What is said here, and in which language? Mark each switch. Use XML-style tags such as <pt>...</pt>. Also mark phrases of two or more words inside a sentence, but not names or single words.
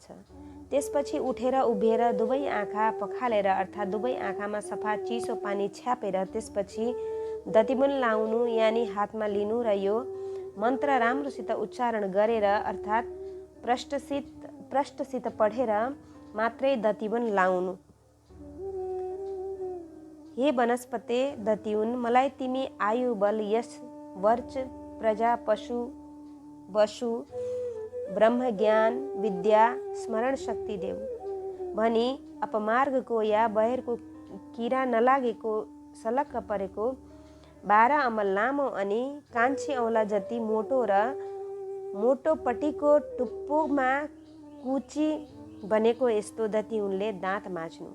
<ne>त्यसपछि उठेर उभिएर दुवै आँखा पखालेर अर्थात् दुवै आँखामा सफा चिसो पानी छ्यापेर त्यसपछि दतिमुन लाउनु यानि हातमा लिनु र यो मन्त्र राम्रोसित उच्चारण गरेर अर्थात् प्रष्टसित पढेर मात्रै दतिमुन लाउनु। हे वनस्पते दतिउन, मलाई तिमी आयु बल यश वर्च प्रजा पशु वसु ब्रह्म ज्ञान विद्या स्मरण शक्ति देऊ भनी अपमार्गको या बहेरको किरा नलागेको सलक्क परेको 12 अमल लामो अनि कान्छी औँला जति मोटो र मोटोपट्टिको टुप्पोमा कुची बनेको यस्तो दतिउनले दाँत माझ्नु।</ne>